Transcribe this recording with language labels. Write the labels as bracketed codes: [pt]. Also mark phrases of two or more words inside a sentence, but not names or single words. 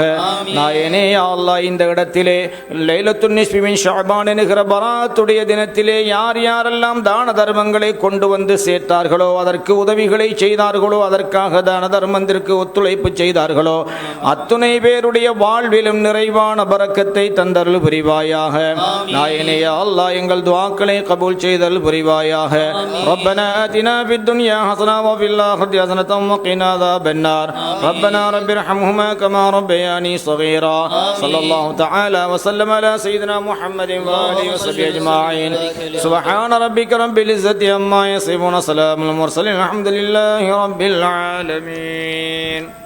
[ta] நாயனே [ar] يا الله, [ta] இந்த இடத்திலே [ar] ليلة النصف من شعبان [ta] என்கிற பராத்துடைய தினத்திலே யார் யாரெல்லாம் தான தர்மங்களை கொண்டு வந்து சேர்த்தார்களோ, அதற்கு உதவிகளை செய்தார்களோ, அதற்காக தான தர்மத்திற்கு ஒத்துழைப்பு செய்தார்களோ அத்துணை பேருடைய வாழ்விலும் நிறைவான பரக்கத்தை தந்தருள் புரிவாயாக. நாயனே [ar] يا الله, [ta] எங்கள் துஆக்களை கபூல் செய்தல் புரிவாயாக. [ar] ربنا آتنا في الدنيا حسنة وفي الآخرة حسنة وقنا عذاب النار. ربنا رب ارحمهما كما ربياني صغيرا. صلى الله تعالى وسلم على سيدنا محمد وآله وصحبه أجمعين. سبحان ربك رب العزة عما يصفون، سلام على المرسلين، الحمد لله رب العالمين.